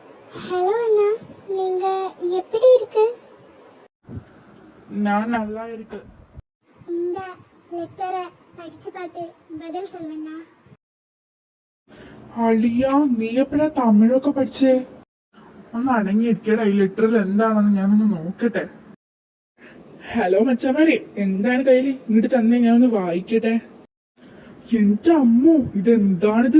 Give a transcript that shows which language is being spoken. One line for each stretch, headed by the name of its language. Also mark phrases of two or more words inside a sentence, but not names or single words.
Tamil: ஹலோ அண்ணா, நீங்க எப்படி இருக்கு? நான் நல்லா இருக்கு. இந்த லெட்டரை படிச்சு பார்த்து பதில் சொல்லுண்ணா.
Malayalam: അളിയാ, നീ എപ്പോഴാ തമിഴൊക്കെ പഠിച്ചേ? ഒന്ന് അടങ്ങിയിരിക്കടാ, ഈ ലെറ്ററിൽ എന്താണെന്ന് ഞാനൊന്ന് നോക്കട്ടെ. ഹലോ മച്ചമാരെ, എന്താണ് കയ്യില്? ഇങ്ങോട്ട് തന്നെ ഞാനൊന്ന് വായിക്കട്ടെ. എന്റെ അമ്മോ, ഇതെന്താണിത്?